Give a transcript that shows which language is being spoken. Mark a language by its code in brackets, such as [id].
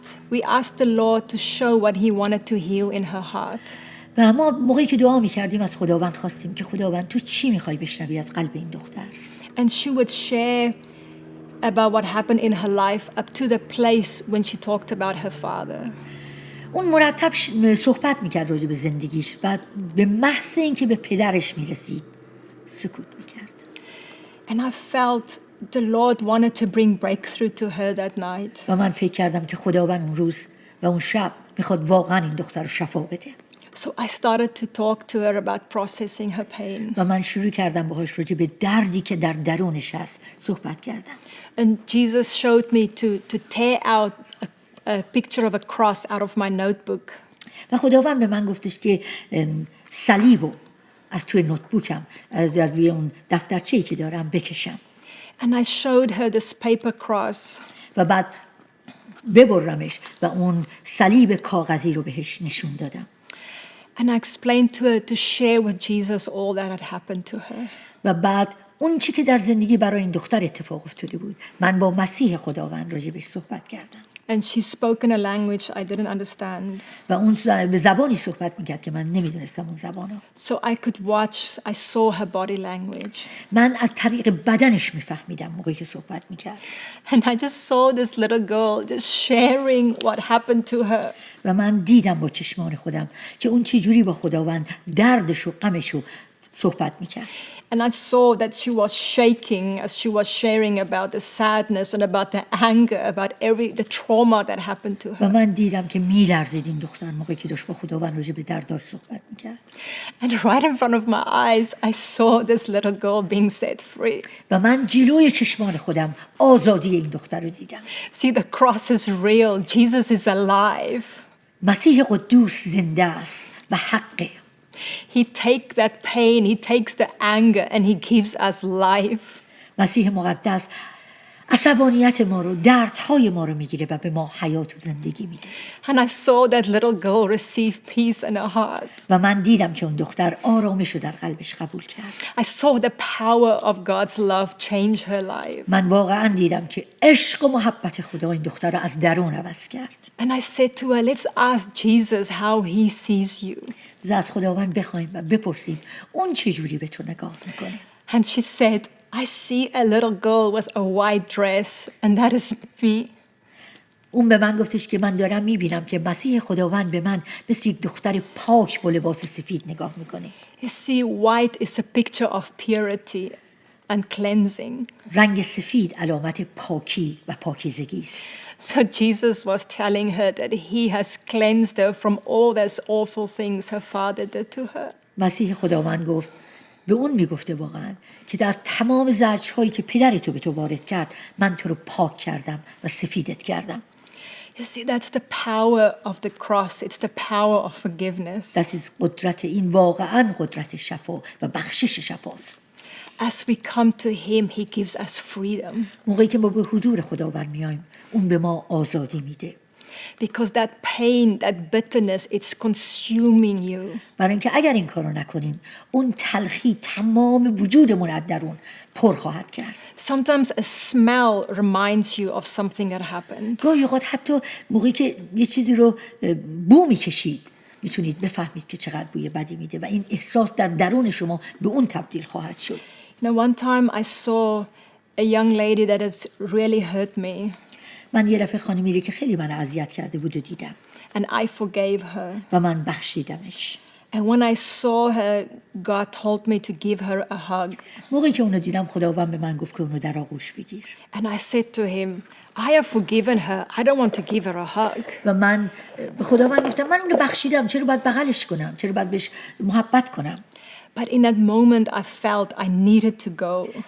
[en] we asked the Lord to show what he wanted to heal in her heart. [fa] و ما موقعی که دعا میکردیم از خداوند خواستیم که خداوند تو چی میخوای بشنوی از قلب این دختر؟ [en] And she would share about what happened in her life up to the place when she talked about her father. [fa] اون مرتب صحبت میکرد راجع به زندگیش و به محض اینکه به پدرش میرسید سکوت میکرد. [en] And I felt the Lord wanted to bring breakthrough to her that night. [fa] و من فکر کردم که خداوند اون روز و اون شب میخواد واقعا این دختر رو شفا بده. [en] So I started to talk to her about processing her pain. [fa] و من شروع کردم باهاش راجع به دردی که در درونش هست صحبت کردم. [en] And Jesus showed me to tear out a picture of a cross out of my notebook. [fa] و خداوند به من گفتش که صلیبو از توی نوتبوکم از روی اون دفترچه‌ای که دارم بکشم. [en] And I showed her this paper cross. [fa] و بعد ببرمش و اون صلیب کاغذی رو بهش نشون دادم. [en] And I explained to her to share with Jesus all that had happened to her. [fa] و بعد اون چی که در زندگی برای این دختر اتفاق افتاده بود من با مسیح خداوند راجبش صحبت کردم. [en] And she spoke in a language I didn't understand. [fa] و اون به زبانی صحبت میکرد که من نمیدونستم اون زبانو. [en] So I could watch, I saw her body language. [fa] من از طریق بدنش میفهمیدم موقعی که صحبت میکرد. [en] And I just saw this little girl just sharing what happened to her. [fa] و من دیدم با چشمان خودم که اون چه جوری با خداوند دردش و غمش رو صحبت میکرد. [en] And I saw that she was shaking as she was sharing about the sadness and about the anger, about the trauma that happened to [fa] و [en] her. [fa] من دیدم که میلرزید این دختر موقعی که داشت با خداوند راجع به درداش صحبت میکرد. [en] And right in front of my eyes, I saw this little girl being set free. [fa] و من جلوی چشمان خودم آزادی این دختر رو دیدم. [en] See, the cross is real. Jesus is alive. [fa] مسیح قدوس زنده است و حقه. [en] He takes that pain, he takes the anger, and he gives us life. [fa] مسیح مقدس عصبانیت ما رو، دردهای ما رو میگیره و به ما حیات و زندگی میده. [en] And I saw that little girl receive peace in her heart. [fa] و من دیدم که اون دختر آرامش رو در قلبش قبول کرد. [en] I saw the power of God's love change her life. [fa] من واقعا دیدم که عشق و محبت خدا این دختر رو از درون عوض کرد. [en] And I said to her, let's ask Jesus how he sees you. [fa] از خداوند بخوایم و بپرسیم اون چجوری به تو نگاه میکنه. [en] And she said, I see a little girl with a white dress, and that is me. [fa] اون به من گفتش که من دارم میبینم که مسیح خداوند به من مثل یک دختر پاک با لباس سفید نگاه میکنه. [en] You see, white is a picture of purity and cleansing. [fa] رنگ سفید علامت پاکی و پاکیزگی است. [en] So Jesus was telling her that he has cleansed her from all those awful things her father did to her. [fa] مسیح خداوند گفت به اون میگفته واقعا که در تمام زجرهایی که پدر تو به تو وارد کرد من تو رو پاک کردم و سفیدت کردم. [en] You see, that's the power of the cross. It's the power of forgiveness. [fa] قدرت این واقعا قدرت شفا و بخشش شفاست. [en] As we come to him, he gives us freedom. [fa] موقعی که ما به حضور خداوند میایم اون به ما آزادی میده. [en] Because that pain, that bitterness, it's consuming you. [fa] برای اینکه اگر این کارو نکنیم اون تلخی تمام وجودمون از درون پر خواهد کرد. [en] Sometimes a smell reminds you of something that happened. [fa] گاهی اوقات حتی موقعی که یه چیزی رو بو میکشید میتونید بفهمید که چقدر بوی بدی میده و این احساس در درون شما به اون تبدیل خواهد شد. [en] Now, one time I saw a young lady that has really hurt me. [fa] من یه دفعه خانمی رو که خیلی من اذیت کرده بود و دیدم [en] And I forgave her. [fa] و من بخشیدمش. [en] And when I saw her, God told me to give her a hug. [fa] موقعی که اونو دیدم خداوند به من گفت که اونو در آغوش بگیر. [en] And I said to him, I have forgiven her. I don't want to give her a hug. [fa] و من به خداوند گفتم من اونو بخشیدم، چرا باید بغلش کنم؟ چرا باید بهش محبت کنم؟ [en] But in that moment, I felt I needed to go.